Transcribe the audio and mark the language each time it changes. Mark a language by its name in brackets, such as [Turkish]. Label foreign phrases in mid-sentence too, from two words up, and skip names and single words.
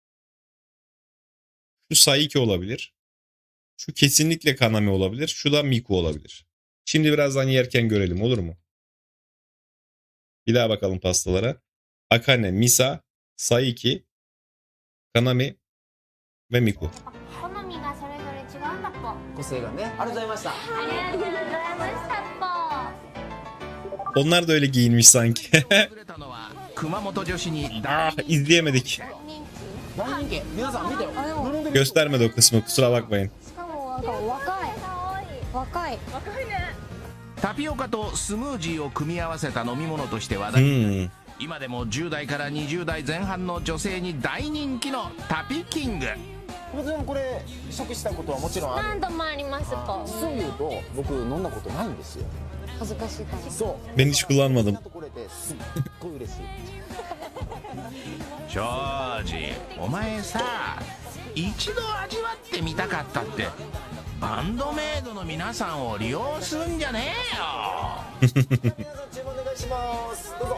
[Turkish] Şu Saiki olabilir. Şu kesinlikle Kaname olabilir. Şu da Miku olabilir. Şimdi birazdan yerken görelim, olur mu? Bir daha bakalım pastalara. Akane, Misa, Saiki, Kaname ve Miku. [Japanese] 好みがそれぞれ違うんだぽ。個性がねありがとうございましたありがとうございましたぽ。 [Turkish] Onlar da öyle giyinmiş sanki. [Japanese] 訪れたのは熊本女子に大 [Turkish] Ah, izleyemedik. [Japanese] 大人気皆さん見てよあでも [Turkish] Göstermedi o kısmı, kusura bakmayın. [Japanese] しかもなんか若い若いタピオカとスムージーを組み合わせた飲み物として話題、 Hmm. 今でも10代から20代前半の女性に大人気のタピキング。もちろんこれ試食したことはもちろんある何度もありますぽ。実を言うと僕飲んだことないんですよ恥ずかしいからそう [Turkish] Ben hiç kullanmadım. [Japanese] とこれですっごい嬉しい庄司、お前さ一度味わってみたかったってバンドメイドの皆さんを利用するんじゃねえよ。皆さん注文お願いしますどうぞ